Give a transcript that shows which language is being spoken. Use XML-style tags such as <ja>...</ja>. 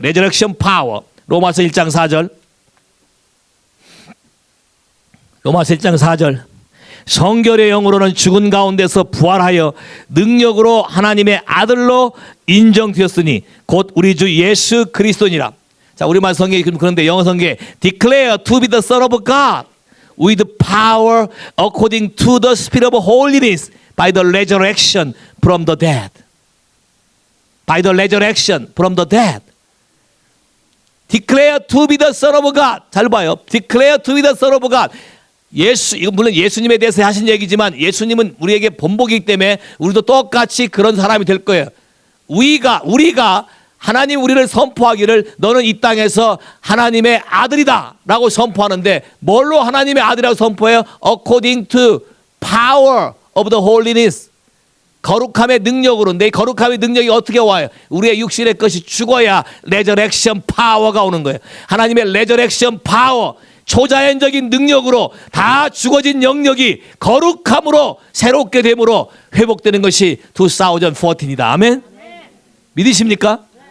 <ko>레저렉션 파워. 로마서 1장 4절. 로마서 1장 4절. 성결의 영으로는 죽은 가운데서 부활하여 능력으로 하나님의 아들로 인정되었으니 곧 우리 주 예수 그리스도니라. 자, 우리말 성경이 그런데 영어 성경에</ko> <en>declare to be the son of God with power according to the spirit of holiness by the resurrection from the dead. By the resurrection from the dead. Declare to be the son of God.</en> <ko>잘 봐요.</ko> <en>Declare to be the son of God.</en> <ko>이거 물론 예수님에 대해서 하신 얘기지만 예수님은 우리에게 본보기이기 때문에 우리도 똑같이 그런 사람이 될 거예요. 우리가 하나님 우리를 선포하기를 너는 이 땅에서 하나님의 아들이다 라고 선포하는데 뭘로 하나님의 아들이라고 선포해요?</ko> <en>According to power of the holiness.</en> <ko>거룩함의 능력으로. 내 거룩함의 능력이 어떻게 와요? 우리의 육신의 것이 죽어야 레저렉션 파워가 오는 거예요. 하나님의 레저렉션 파워. 초자연적인 능력으로 다 죽어진 영역이 거룩함으로 새롭게 됨으로 회복되는 것이 2014이다. 아멘? 믿으십니까?</ko>